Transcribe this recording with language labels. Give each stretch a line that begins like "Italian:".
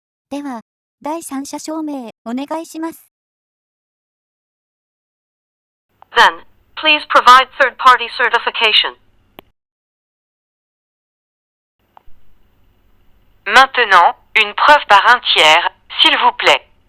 Japanese: では、第三者証明、お願いします。
English: Then, please provide third-party certification.
French: Maintenant, une preuve par un tiers, s'il vous plaît.